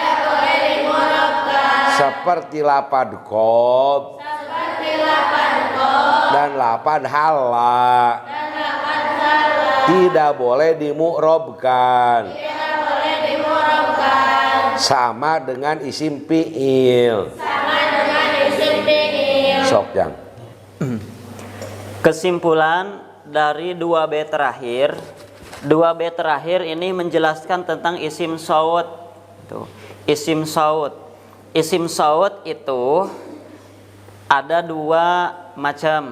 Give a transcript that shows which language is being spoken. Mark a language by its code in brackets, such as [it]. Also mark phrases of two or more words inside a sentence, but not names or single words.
[id] Seperti lapad qob dan lapad hala. Tidak boleh dimu'robkan. Sama dengan [ar] isim fi'il. [su] Sok Jang. [id] Kesimpulan dari 2 bait terakhir, 2 bait terakhir ini menjelaskan tentang [ar] isim saut. Isim saut. Isim saut [id] itu ada 2 macam.